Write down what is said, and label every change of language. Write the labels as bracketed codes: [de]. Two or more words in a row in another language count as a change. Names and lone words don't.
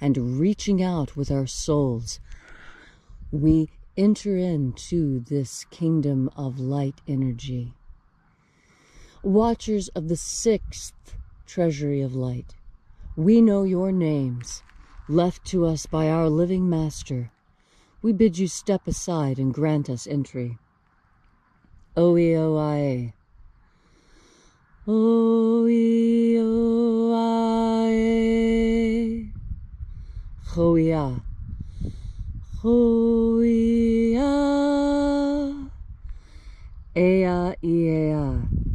[en] and reaching out with our souls, we enter into this kingdom of light energy. Watchers of the 6th Treasury of Light, we know your names, left to us by our living Master. We bid you step aside and grant us entry. Oe-o-i-a. Oe-o-i-a. Ho-ia. Ho-ia. Ea-ia.